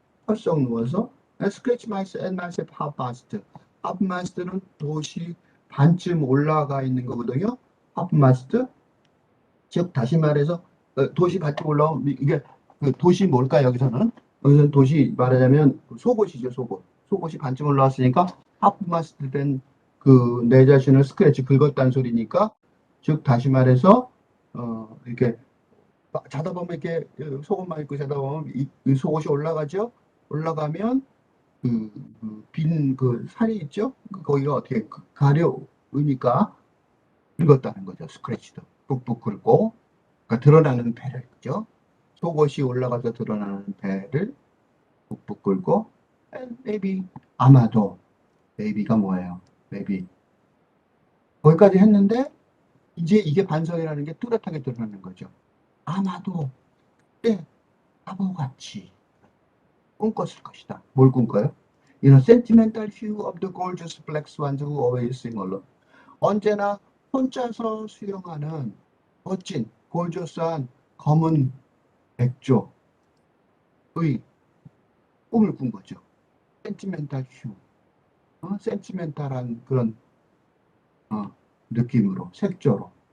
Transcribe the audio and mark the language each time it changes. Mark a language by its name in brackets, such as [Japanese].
[Korean] 펄썩 누워서 [English] scratch myself and myself half mast. [Korean] half mast는 도시 반쯤 올라가 있는 거거든요. [English] half mast. [Korean] 즉 다시 말해서 도시 반쯤 올라오면 이게 그 도시 뭘까 여기서는 도시 말하자면 속옷이죠. 속옷이 반쯤 올라왔으니까 half mast 된 그 내 자신을 스크래치 긁었다는 소리니까 즉 다시 말해서 이렇게 자다 보면 이렇게 속옷만 입고 자다 보면 이 속옷이 올라가죠. 올라가면 빈 그 살이 있죠. 거기가 어떻게 가려우니까 긁었다는 거죠. 스크래치도 북북 긁고 그러니까 드러나는 배를 그죠. 속옷이 올라가서 드러나는 배를 북북 긁고 [English] and maybe [Korean] 아마도 maybe가 뭐예요? maybe 거기까지 했는데 이제 이게 반성이라는 게 뚜렷하게 드러나는 거죠. 아마도 그때 바보같이 꿈꿨을 것이다. 뭘 꿈꿔요? [English] You know, sentimental hue of the gorgeous black swans who always sing alone. [Korean] 언제나 혼자서 수영하는 멋진 골조스한 검은 백조의 꿈을 꾼 거죠. 센티멘탈 휴, 센티멘탈한 그런 느낌으로, 색조로.